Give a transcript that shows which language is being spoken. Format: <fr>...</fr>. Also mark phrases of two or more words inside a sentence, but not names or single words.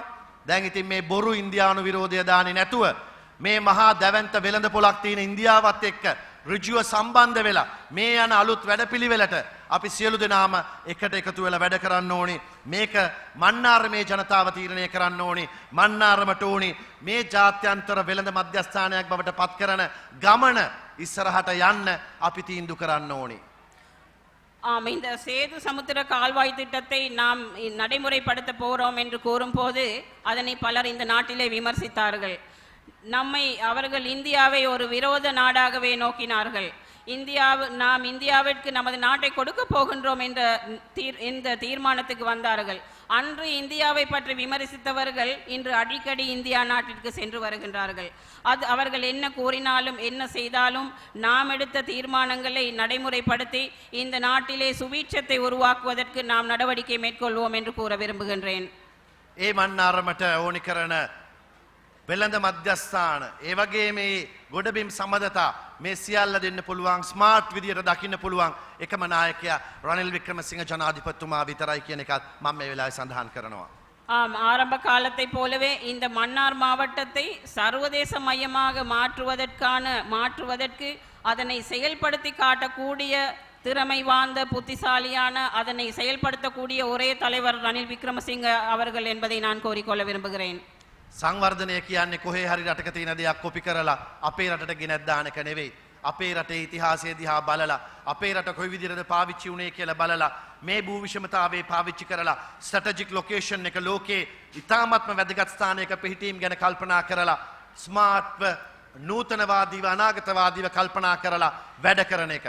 <si>දැන් ඉතින් මේ බොරු ඉන්දියානු විරෝධය දාන්නේ නැතුව මේ මහා දැවැන්ත වෙළඳ පොලක් තියෙන ඉන්දියාවත් එක්ක ඍජුව සම්බන්ධ වෙලා මේ යන අලුත් වැඩපිළිවෙලට අපි සියලු දෙනාම එකට එකතු වෙලා වැඩ කරන්න ඕනේ. මේක මන්නාරමේ ජනතාව තීරණය කරන්න ඕනේ. මන්නාරමට ඕනේ මේ ජාත්‍යන්තර වෙළඳ මධ්‍යස්ථානයක් බවට පත් කරන ගමන ඉස්සරහට යන්න අපි තීන්දුව කරන්න ඕනේ.</si> <ta>இந்த சேது சமுத்திர கால்வாய் திட்டத்தை நாம் நடைமுறைப்படுத்த போறோம் என்று கூறும்போது அதனை பலர் இந்த நாட்டிலே விமர்சித்தார்கள். அவர்கள் இந்தியாவை ஒரு விரோத நாடாகவே நோக்கினார்கள். நாம் இந்தியாவிற்கு நமது நாட்டை கொடுக்க போகின்றோம் என்ற இந்த தீர்மானத்துக்கு வந்தார்கள். அன்று இந்தியாவை பற்றி விமர்சித்தவர்கள் இன்று அடிக்கடி இந்தியா நாட்டிற்கு சென்று வருகின்றார்கள். அவர்கள் என்ன கூறினாலும் என்ன செய்தாலும் நாம் எடுத்த தீர்மானங்களை நடைமுறைப்படுத்தி இந்த நாட்டிலே சுபீட்சத்தை உருவாக்குவதற்கு நாம் நடவடிக்கை மேற்கொள்வோம் என்று கூற விரும்புகின்றேன்.</ta> <si>ඒ මන්නාරමට ඕනි කරන වෙළඳ මධ්‍යස්ථාන ඒ වගේ මේ ගොඩබිම් සම්බන්ධතා මේ සියල්ල දෙන්න පුළුවන් ස්මාර්ට් විදියට දකින්න පුළුවන් එකම නායකයා රනිල් වික්‍රමසිංහ ජනාධිපතිතුමා විතරයි කියන එකත් මම මේ වෙලාවේ සඳහන් කරනවා.</si> <ta>ஆரம்ப காலத்தை போலவே இந்த மன்னார் மாவட்டத்தை சர்வதேச மையமாக மாற்றுவதற்கு அதனை செயல்படுத்தி காட்டக்கூடிய திறமை வாய்ந்த புத்திசாலியான அதனை செயல்படுத்தக்கூடிய ஒரே தலைவர் ரணில் விக்ரமசிங்க அவர்கள் என்பதை நான் கோரிக்கொள்ள விரும்புகிறேன்.</ta> <si>සංවර්ධනය කියන්නේ කොහේ හරි රටක තියෙන දෙයක් කොපි කරලා අපේ රටට ගෙනත් දාන එක නෙවෙයි. අපේ රටේ ඉතිහාසය දිහා බලලා අපේ රට කොයි විදිහටද පාවිච්චි වුණේ කියලා බලලා මේ භූ විෂමතාවයේ පාවිච්චි කරලා</si> <en>strategic location</en> <si>එක ලෝකේ ඉතාමත්ම වැදගත් ස්ථානයක පිහිටීම් ගැන කල්පනා කරලා ස්මාර්ට්ව නූතනවාදීව අනාගතවාදීව කල්පනා කරලා වැඩ කරන එක.</si>